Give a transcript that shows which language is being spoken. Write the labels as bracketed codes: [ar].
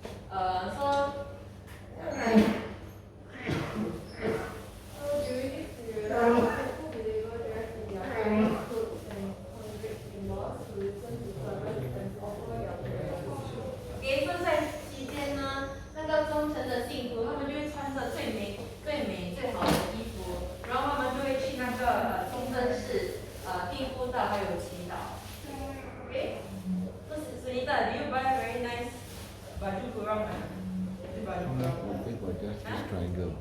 [en] So during this period, faithful believers dressed in their finest clothes and congregate in mosques to listen to sermons and offer their prayers. Okay, so [zh] 在期间呢，那个忠诚的信徒，他们就会穿着最美、最好的衣服，然后他们就会去那个清真寺订布道还有祈祷。 [en] Okay? So Sunita, do you buy a very nice baju kurung? Is it baju kurung? I think we're just this triangle.